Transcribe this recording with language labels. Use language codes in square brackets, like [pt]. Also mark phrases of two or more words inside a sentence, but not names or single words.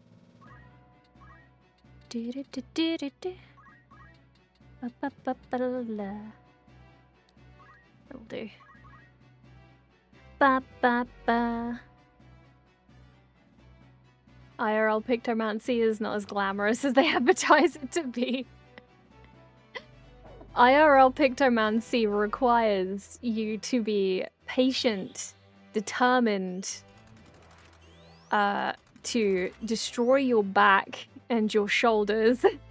[en] Do-do-do-do-do-do. Ba-ba-ba-ba-la-la. That'll do. Ba-ba-ba. IRL pictomancy is not as glamorous as they advertise it to be. IRL pictomancy requires you to be patient, determined, to destroy your back and your shoulders.